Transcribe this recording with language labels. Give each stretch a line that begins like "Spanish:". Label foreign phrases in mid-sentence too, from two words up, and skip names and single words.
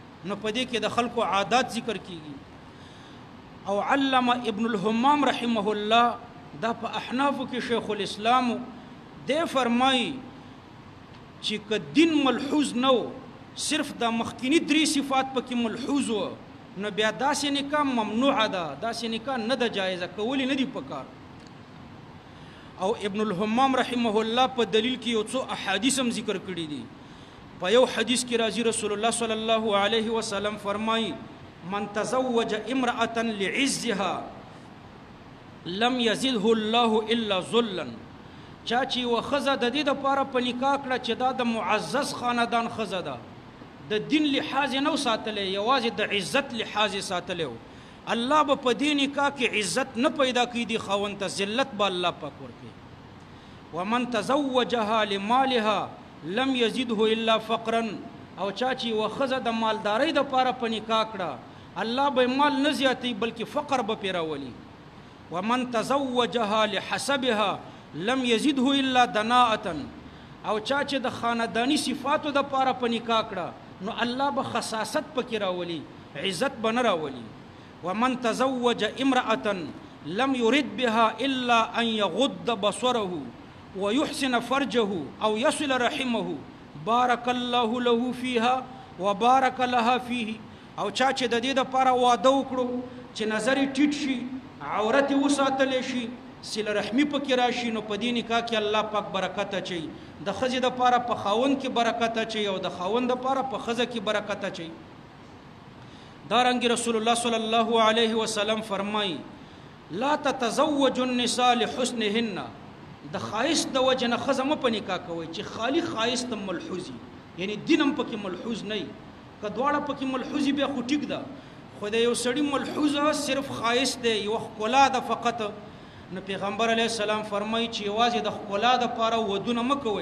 Pashto: نو په دې کې د خلکو عادات ذکر کیږي. او علامه ابن الحمام
Arabic: رحمه الله
Pashto: دا په احنافو کې شیخ الاسلام دی فرمایي چې که دین ملحوظ نه و صرف د مخکینی درې صفات پکې ملحوظ و نو بیا داسې نکاح ممنوعه ده، داسې نکاح نه ده جایزه، کولی نه دي پکار. او ابن الحمام
Arabic: رحمه الله
Pashto: په دلیل کې یو څو احادیث هم ذکر کړي دي. په یو حدیث کې راځي
Arabic: رسول الله صلی الله علیه وسلم فرمایي من تزوج امرأة لعزها لم يزده الله الا ذلا.
Pashto: چا چې و ښځه د دې دپاره په نکاح کړه چې دا د معزز خاندان ښځه ده، د دین لحاظ نه ساتلی، یوازې د عزت لحاظ ساتلی و، الله به په دې نکاح کې عزت نه پیدا کوي، دې خاوند ته ذلت به الله پاک ورکوي.
Arabic: ومن تزوجها لمالها لم يزده الا فقرا.
Pashto: او چا چې و ښځه د مالدارۍ دپاره په نکاح کړه الله به مال نه زیاتوي بلکې فقر به پرې راولي.
Arabic: ومن تزوجها لحسبها لم يزده الا دناءة.
Pashto: او چا چې د خاندانی صفاتو د پاره په نکاح کړه نو الله به خصاصت پکې راولي، عزت به نه راولي.
Arabic: ومن تزوج امرأة لم يرد بها الا ان يغض بصره ويحسن فرجه او يصل رحمه بارك الله له فيها وبارك لها فيه.
Pashto: او چا چې د دې د پاره واده وکړو چې نظر ټیټ شي، عورت وساتلی شي، صله رحمی پکې راشي، نو په دې نکاح کې الله پاک برکت اچوي. د ښځې دپاره په خاوند کې برکت اچوي او د خاوند دپاره په ښځه کې برکت اچوي.
Arabic: دارنګې رسول الله صلی الله علیه وسلم فرمایي لا تتزوج النساء لحسنهن.
Pashto: د ښایست د وجې نه ښځه مه په نکاح کوئ چې خالي ښایست هم ملحوظ وي، یعنی دین هم پکې ملحوظ نه وي. که دواړه پکې ملحوظ وي بیا خو ټیک ده، خو د یو سړي ملحوظه صرف ښایست دی، یوه ښکلا ده فقط. نو پیغمبر
Arabic: علیه السلام
Pashto: فرمایي چې یوازې د ښکلا دپاره ودونه مه کوئ.